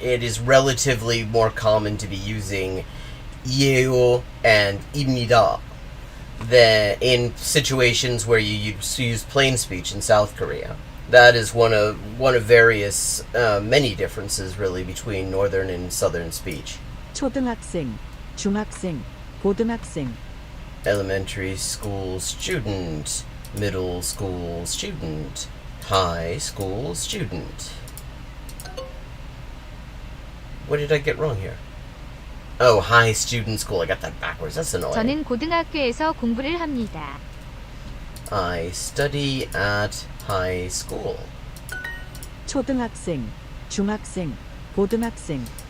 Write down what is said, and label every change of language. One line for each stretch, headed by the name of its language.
English: It is relatively more common to be using 예요 and 입니다 than in situations where you use plain speech in South Korea. That is one of various many differences really between northern and southern speech.
Korean: 초등학생, 중학생, 고등학생.
English: Elementary school student, middle school student, high school student. What did I get wrong here? Oh, high student school. I got that backwards. That's annoying.
Korean: 저는 고등학교에서 공부를 합니다.
English: I study at high school.
Korean: 초등학생, 중학생, 고등학생.